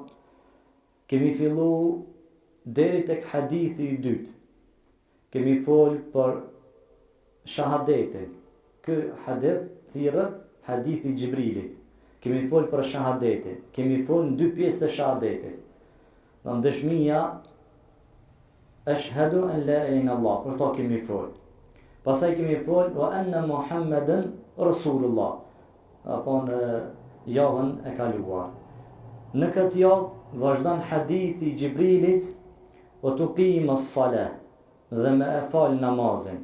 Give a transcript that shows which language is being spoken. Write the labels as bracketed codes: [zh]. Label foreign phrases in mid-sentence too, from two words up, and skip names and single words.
[sq] Kemi fillu deri tek hadithi i dytë. Kemi fol për shahadetin. Ky hadith thirrët hadithi i Xhibrilit. Kemi fol për shahadetin. Kemi fol në 2 pjesë të shahadetit. Në dëshmia [ar] أشهد أن لا إله إلا الله, [sq] për to kemi fol. Pastaj kemi fol [ar] وأن محمدا رسول الله. [sq] Apo në javën e kaluar. Në këtë javë vazhdon hadithi i Xhibrilit o [ar] تقيم الصلاة, [sq] dhe me e fal namazin.